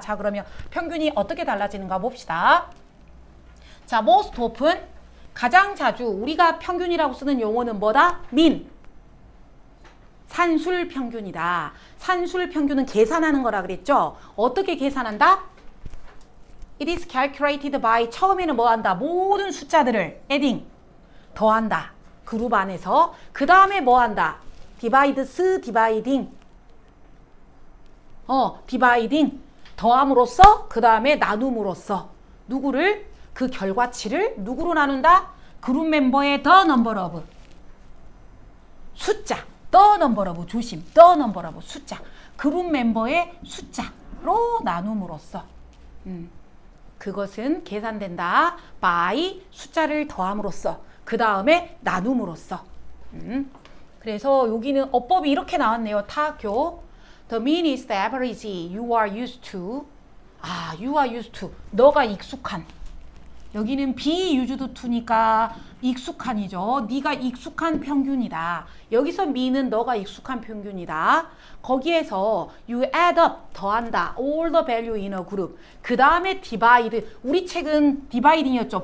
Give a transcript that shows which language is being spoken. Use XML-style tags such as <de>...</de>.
<ko>자, 그러면 평균이 어떻게 달라지는가 봅시다. 자, most often, 가장 자주 우리가 평균이라고 쓰는 용어는 뭐다? mean. 산술 평균이다. 산술 평균은 계산하는 거라 그랬죠? 어떻게 계산한다?</ko> <en>It is calculated by</en> <ko>처음에는 뭐 한다? 모든 숫자들을 adding 더한다. 그룹 안에서 그 다음에 뭐 한다? divides, dividing dividing 더함으로써 그 다음에 나눔으로써 누구를? 그 결과치를 누구로 나눈다? 그룹 멤버의 the number of 숫자 the number of 조심 the number of 숫자 그룹 멤버의 숫자로 나눔으로써 그것은 계산된다. by 숫자를 더함으로써 그 다음에 나눔으로써 그래서 여기는 어법이 이렇게 나왔네요.</ko> <en>타학교 The mean is the average you are used to you are used to</en> <ko>너가 익숙한 여기는</ko> <en>be used to니까 익숙한이죠.</en> <ko>네가 익숙한 평균이다. 여기서 mean은 너가 익숙한 평균이다.</ko> <en>거기에서 you add up 더한다. all the value in a group.</en> <ko>그 다음에 divide. 우리 책은 dividing이었죠.</ko>